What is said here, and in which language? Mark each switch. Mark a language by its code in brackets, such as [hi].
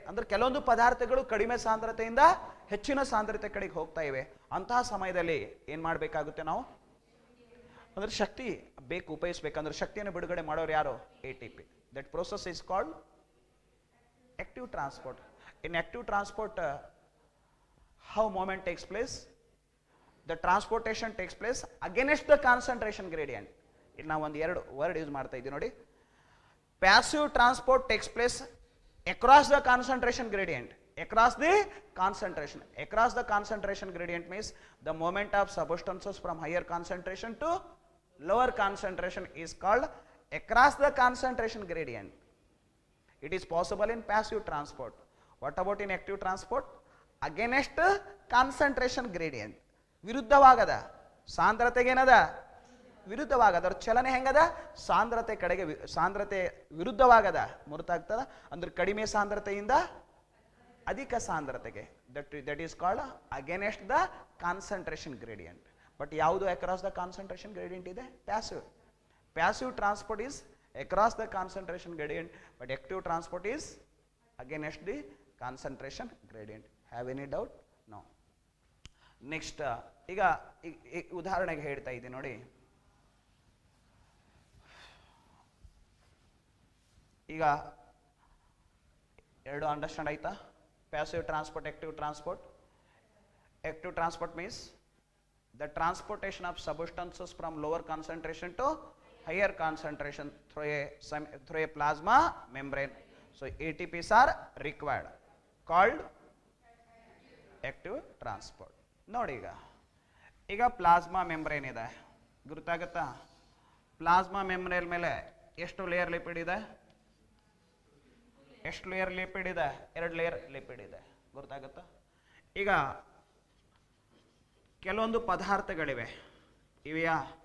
[kn] ಅಂದ್ರೆ ಕೆಲವೊಂದು ಪದಾರ್ಥಗಳು ಕಡಿಮೆ ಸಾಂದ್ರತೆಯಿಂದ ಹೆಚ್ಚಿನ ಸಾಂದ್ರತೆ ಕಡೆಗೆ ಹೋಗ್ತಾ ಇವೆ. ಅಂತಹ ಸಮಯದಲ್ಲಿ ಏನ್ ಮಾಡಬೇಕಾಗುತ್ತೆ ನಾವು? ಅಂದ್ರೆ ಶಕ್ತಿ ಬೇಕು, ಉಪಯೋಗಿಸ್ಬೇಕಂದ್ರೆ ಶಕ್ತಿಯನ್ನು ಬಿಡುಗಡೆ ಮಾಡೋರು ಯಾರು? ATP. [en] That process is called active transport. In active transport, how movement takes place? The transportation takes place against the concentration gradient. [kn] ಇಲ್ಲಿ ನಾವು ಒಂದು ಎರಡು ವರ್ಡ್ ಯೂಸ್ ಮಾಡ್ತಾ ಇದ್ದೀವಿ ನೋಡಿ. [en] Passive transport takes place across the concentration gradient. Across the concentration. Across the concentration gradient means the movement of substances from higher concentration to lower concentration is called across the concentration gradient. It is possible in passive transport. What about in active transport? Against concentration gradient. [kn] ವಿರುದ್ಧವಾಗದ ಸಾಂದ್ರತೆಗೇನದ? ವಿರುದ್ಧವಾಗದ. ಚಲನೆ ಹೆಂಗದ? ಸಾಂದ್ರತೆ ಕಡೆಗೆ, ಸಾಂದ್ರತೆ ವಿರುದ್ಧವಾಗದ. ಮುರ್ತಾಗ್ತದ ಅಂದ್ರೆ ಕಡಿಮೆ ಸಾಂದ್ರತೆಯಿಂದ ಅಧಿಕ ಸಾಂದ್ರತೆಗೆ. [en] That is called against the concentration gradient. But ಯಾವುದು across the concentration gradient ಇದೆ? Passive. Passive transport is across the concentration gradient, but active transport is against the concentration gradient. Have any doubt? No. [kn] Next, ಈಗ ಉದಾಹರಣೆಗೆ ಹೇಳ್ತಾ ಇದ್ದೀನಿ ನೋಡಿ. ಈಗ ಎರಡು understand ಆಯ್ತಾ? Passive transport, active transport. [en] Active transport means the transportation of substances from lower concentration to higher concentration through a plasma membrane. So ATPs are required, called active transport. [kn] ನೋಡಿ ಈಗ ಪ್ಲಾಸ್ಮಾ ಮೆಂಬ್ರೇನ್ ಇದೆ, ಗೊತ್ತಾಗುತ್ತಾ? Plasma membrane ಮೇಲೆ ಎಷ್ಟು layer lipid ಇದೆ? ಎಷ್ಟು layer lipid ಇದೆ? 2 layer lipid ಇದೆ, ಗೊತ್ತಾಗುತ್ತಾ? ಈಗ ಕೆಲವೊಂದು ಪದಾರ್ಥಗಳಿವೆ, ಇವೆಯಾ?